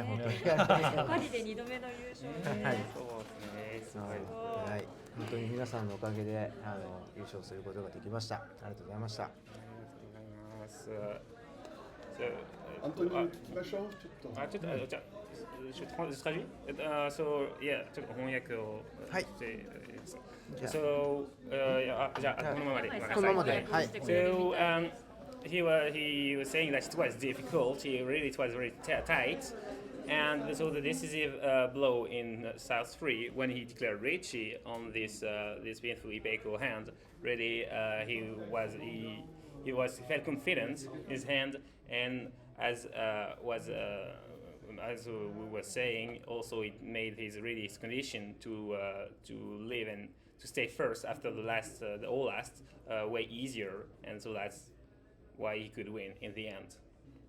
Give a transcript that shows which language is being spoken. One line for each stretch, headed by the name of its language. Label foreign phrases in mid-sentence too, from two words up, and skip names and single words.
Japanese: 本当に。パリで2度目の優勝で。はい。本当に皆さんのおかげで優勝することができました。ありがとうございました。アントニー聞きましょう。ちょっとじゃあ。
French: Je traduis.
English: So yeah,
Japanese: ちょっと翻訳をしていいですか。So じゃあこのままで。このままで。はい。
English: So he was saying that it was difficult. It was very tight. And so the decisive blow in South 3 when he declared Riichi on this painful Ipeco hand, really he felt confident in his hand, and as we were saying, also it made his condition to live and to stay first after the last way easier, and so that's why he could win in the end.